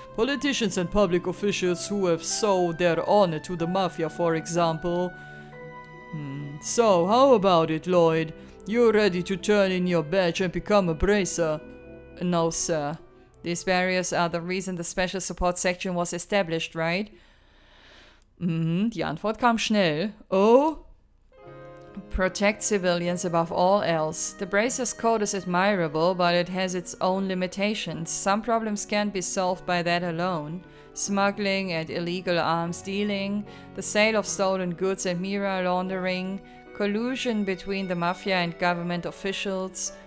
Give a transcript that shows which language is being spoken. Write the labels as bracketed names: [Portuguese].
[English] Politicians and public officials who have sold their honor to the mafia, for example. So, how about it, Lloyd? You're ready to turn in your badge and become a bracer? No, sir. These barriers are the reason the Special Support Section was established, right? [German] Die Antwort kam schnell. [English] Oh? Protect civilians above all else. The Bracers Code is admirable, but it has its own limitations. Some problems can't be solved by that alone. Smuggling and illegal arms dealing, the sale of stolen goods and MEHR laundering, collusion between the mafia and government officials.